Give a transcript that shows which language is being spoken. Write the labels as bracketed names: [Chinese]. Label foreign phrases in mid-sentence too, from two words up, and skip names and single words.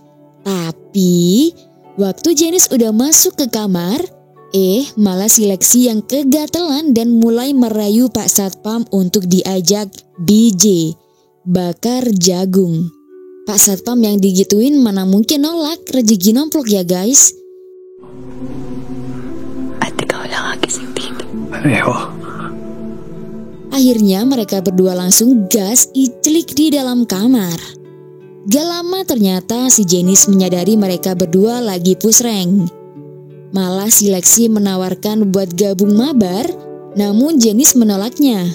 [Indonesian] Tapi waktu Janice udah masuk ke kamar, malah si Lexi yang kegatelan dan mulai merayu Pak Satpam untuk diajak BJ, bakar jagung. Pak Satpam yang digituin mana mungkin nolak, rezeki nomplok ya guys. [Filipino] At ikaw lang agising dito. Pareho. [Indonesian] Akhirnya mereka berdua langsung gas iclik di dalam kamar. Gak lama ternyata si Janice menyadari mereka berdua lagi [English] push rank. [Indonesian] Malah si Lexi menawarkan buat gabung mabar, namun Janice menolaknya.